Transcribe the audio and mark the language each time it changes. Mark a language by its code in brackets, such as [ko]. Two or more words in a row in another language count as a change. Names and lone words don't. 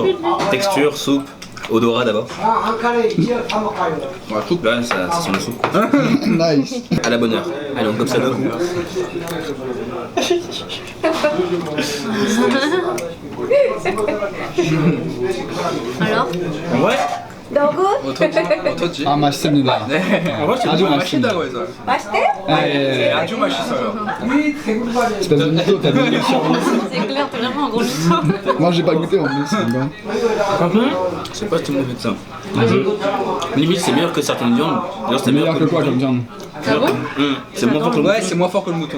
[fr] Texture, soupe, odorat d'abord. La soupe. Là, ça sent la soupe. Nice. À la bonne heure. Allez, on comme ça d'un coup. Alors? Ouais. [ko] 어떠지? 아, 맛있습니다. 아주 맛있습니다. 맛있다고 해서. 예, 아주 맛있어요. [fr] espèce de mytho, t'as donné sur 10. C'est clair, t'es vraiment un gros mytho. Moi j'ai pas goûté en plus. c'est bon. C'est pas tout le monde fait ça. Limite, c'est meilleur que certaines viandes. D'ailleurs, c'est Meilleur que quoi comme viande? Ah bon? C'est moins fort que le Ouais, c'est moins fort que le mouton.